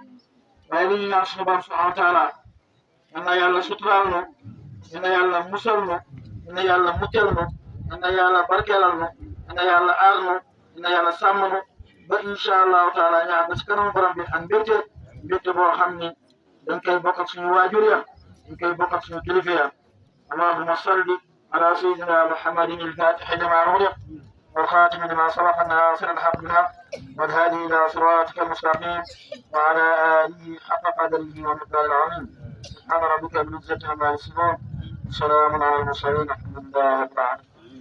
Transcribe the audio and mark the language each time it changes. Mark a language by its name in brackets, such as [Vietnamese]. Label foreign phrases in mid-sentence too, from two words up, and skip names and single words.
[Wolof] waaye li ñu naan suñu borom [Arabic] سبحانه وتعالى [Wolof] yal na yàlla suturaal nu yal na yàlla musal nu yal na yàlla muccal nu yal na yàlla barkeelal nu yal na yàlla aar nu yal na yàlla sàmm nu ba [Arabic] إن شاء الله تعالى [Wolof] ñu àgg ci kanam borom bi ak mbégte boo xam ni dañ koy bokk ak suñu waajur ya dañ koy bokk ak suñu kilifa ya [Arabic] اللهم صل على سيدنا محمد الفاتح لما أغلق والخاتم لما سبق الناصر الحق بالحق والهادي الى صراطك المستقيم وعلى اله حق قدره ومقداره العظيم سبحان ربك بالعزه عما يصفون وسلام على المرسلين الحمد لله رب العالمين